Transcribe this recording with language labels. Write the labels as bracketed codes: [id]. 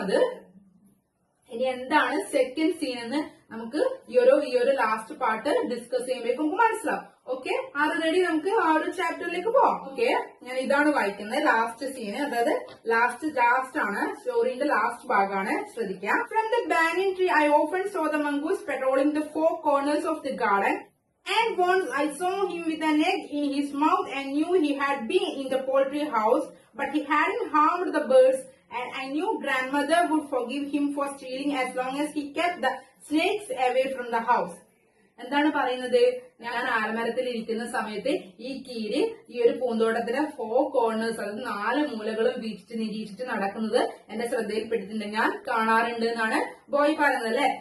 [ml] അത് ഇനി എന്താണ് സെക്കൻഡ് സീൻ എന്ന് നമുക്ക് ഈ ഒരു ലാസ്റ്റ് പാർട്ട് ഡിസ്കസ് ചെയ്യുമ്പോഴേക്കും നമുക്ക് മനസ്സിലാവും. ഓക്കെ, അത് റെഡി? നമുക്ക് ആ ഒരു ചാപ്റ്ററിലേക്ക് പോവാം. ഓക്കെ, ഞാൻ ഇതാണ് വായിക്കുന്നത് ലാസ്റ്റ് സീന്, അതായത് ലാസ്റ്റ് ആണ് സ്റ്റോറിന്റെ ലാസ്റ്റ് ഭാഗമാണ്. ശ്രദ്ധിക്കാം. [en] From the banyan tree I often saw the mongoose patrolling the four corners of the garden. And once I saw him with an egg in his mouth and knew he had been in the poultry house, but he hadn't harmed the birds, and I knew grandmother would forgive him for stealing as long as he kept the snakes away from the house. [ml] എന്താണ് പറയുന്നത്? ഞാൻ ആൽമരത്തിൽ ഇരിക്കുന്ന സമയത്ത് ഈ കീരി ഈ ഒരു പൂന്തോട്ടത്തിന്റെ 4 corners, അതായത് 4 മൂലകളും നിരീക്ഷിച്ച് നടക്കുന്നത് എന്റെ ശ്രദ്ധയിൽപ്പെട്ടിട്ടുണ്ട്, ഞാൻ കാണാറുണ്ട് എന്നാണ് ബോയ് പറയുന്നത് അല്ലെ.